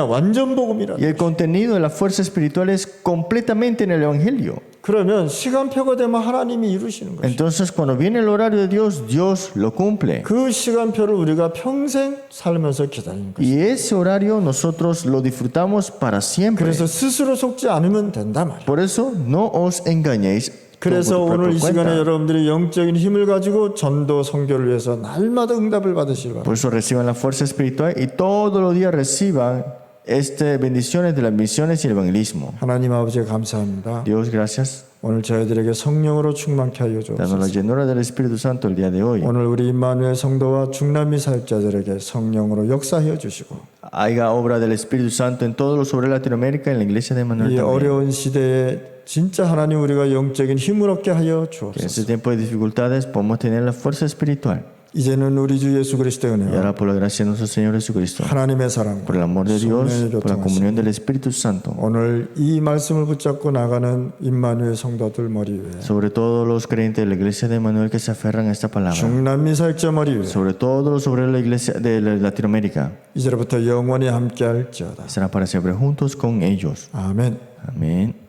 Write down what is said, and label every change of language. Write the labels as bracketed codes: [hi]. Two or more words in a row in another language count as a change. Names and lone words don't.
[ko] 완전 복음이라. [es] Y el contenido de la fuerza espiritual es completamente en el Evangelio. [ko] 그러면 시간표가 되면 하나님이 이루시는 거예요. [es] Entonces, cuando viene el horario de Dios, Dios lo cumple. [ko] 그 시간표를 우리가 평생 살면서 기다리는 거예요. [es] Y ese horario nosotros lo disfrutamos para siempre. [ko] 그래서 스스로 속지 않으면 된다 말이에요. [es] Por eso, no os engañéis. [ko] 그래서 [es] por [ko] 오늘 이 [es] vuestra [ko] 시간에 [es] cuenta. [ko] 여러분들이 영적인 힘을 가지고 전도 선교를 위해서 날마다 응답을 받으시길 바랍니다. [es] Por eso reciban la fuerza espiritual y todos los días reciban bendiciones de las misiones y el evangelismo. [ko] 하나님 아버지 감사합니다. [es] Dios, gracias. [ko] 오늘 저희들에게 성령으로 충만케 하여 [es] Danos la [ko] 주옵소서. [es] llenura del Espíritu Santo el día de hoy. [ko] 오늘 우리 임마누엘 성도와 중남미 사역자들에게 성령으로 역사하여 주시고 [es] Haga obra del Espíritu Santo en todos los sobre Latinoamérica, en la iglesia de Manuel [ko] 이 [es] también. [ko] 어려운 시대에 진짜 하나님 우리가 영적인 힘을 얻게 하여 [es] Que en [ko] 주옵소서. [es] este tiempo de dificultades podamos tener la fuerza espiritual. [ko] 이제는 우리 주 예수 그리스도의 [es] Y [ko] 은혜와 [es] ahora por la gracia de nuestro Señor Jesucristo, [ko] 하나님의 사랑과 [es] por el amor de Dios, [ko] 성령의 [es] por la [ko] 교통하심 [es] comunión del Espíritu Santo, [ko] 오늘 이 말씀을 붙잡고 나가는 임마누엘 성도들 머리 위에 [es] sobre todos los creyentes de la iglesia de Manuel que se aferran a esta palabra, [ko] 중남미 사역자 머리 위에 [es] sobre todo los sobre la iglesia de Latinoamérica, [ko] 이제부터 영원히 함께할지어다. [es] será para siempre juntos con ellos. [ko] 아멘. [es] Amén.